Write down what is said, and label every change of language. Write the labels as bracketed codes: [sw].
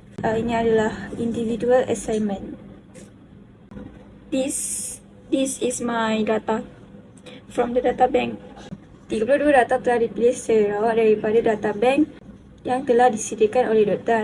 [ms] Ini adalah [en] individual assignment. This is my data from the data bank. [ms] 32 data telah dipilih secara rawat daripada data bank yang telah disediakan oleh Dr.